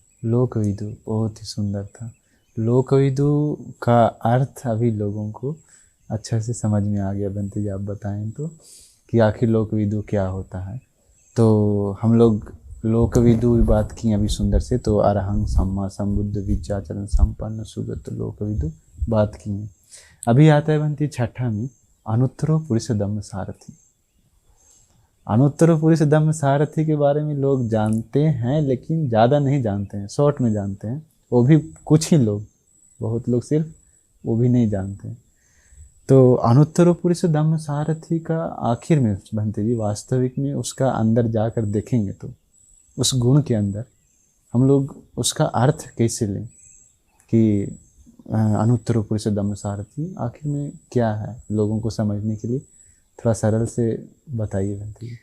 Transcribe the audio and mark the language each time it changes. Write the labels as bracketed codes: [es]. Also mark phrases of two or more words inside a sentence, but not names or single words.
[pi] लोक विदु [hi] बहुत ही सुंदर था। [pi] लोक विदु [hi] का अर्थ अभी लोगों को अच्छा से समझ में आ गया। बंते जी आप बताएं तो कि आखिर [pi] लोक विदु [hi] क्या होता है। तो हम लोग [pi] लोक विदु [hi] बात की अभी सुंदर से, तो [pi] अरहं सम्मा संबुद्ध विद्याचरण संपन्न सुगत लोक विदु [hi] बात की है। अभी आता है बंती छठा में [pi] अनुत्तरो पुरुष धम्म सारथी। अनुत्तरो पुरुष धम्म सारथी [hi] के बारे में लोग जानते हैं लेकिन ज़्यादा नहीं जानते हैं, शॉर्ट में जानते हैं, वो भी कुछ ही लोग, बहुत लोग सिर्फ वो भी नहीं जानते। तो [pi] अनुत्तरो पुरुष धम्म सारथी [hi] का आखिर में बंते जी वास्तविक में उसका अंदर जाकर देखेंगे तो उस गुण के अंदर हम लोग उसका अर्थ कैसे लें कि [pi] अनुत्तरो पुरुष धम्म सारथी [hi] आखिर में क्या है, लोगों को समझने के लिए थोड़ा सरल से बताइए बंते जी।